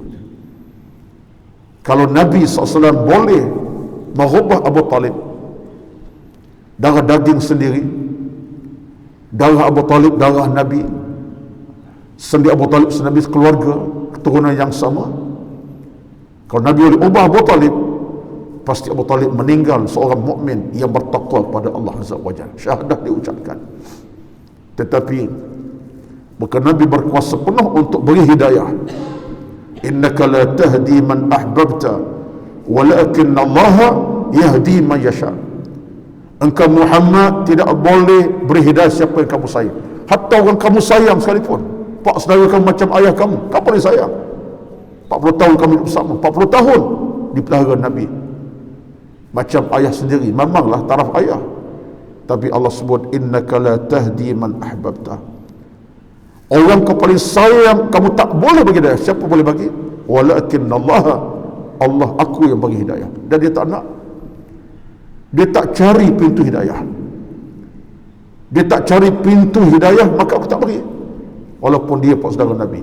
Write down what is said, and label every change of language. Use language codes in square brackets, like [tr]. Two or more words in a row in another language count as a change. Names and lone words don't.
[ms] Kalau Nabi SAW boleh merubah Abu Talib, darah daging sendiri, darah Abu Talib darah Nabi, sendi Abu Talib senabi keluarga, keturunan yang sama. Kalau Nabi boleh ubah Abu Talib, pasti Abu Talib meninggal seorang mukmin yang bertakwa pada Allah [ar] عز وجل, [ms] syahadah diucapkan. Tetapi bukan Nabi berkuasa penuh untuk beri hidayah. [ar] إنك لا تهدي من أحببت ولكن الله يهدي من يشاء. [ms] Engkau Muhammad tidak boleh beri hidayah siapa yang kamu sayang, hatta orang kamu sayang sekalipun. Pak saudara kamu macam ayah kamu boleh sayang. 40 tahun kami hidup bersama, 40 tahun dipelihara Nabi macam ayah sendiri. Memanglah taraf ayah, tapi Allah sebut [ar] إنك لا تهدي من أحببت. [ms] Orang kau paling sayang kamu tak boleh bagi hidayah. Siapa boleh bagi? Walakin Allah aku yang bagi hidayah. Dan dia tak nak, dia tak cari pintu hidayah, dia tak cari pintu hidayah, maka aku tak bagi, walaupun dia pak saudara Nabi.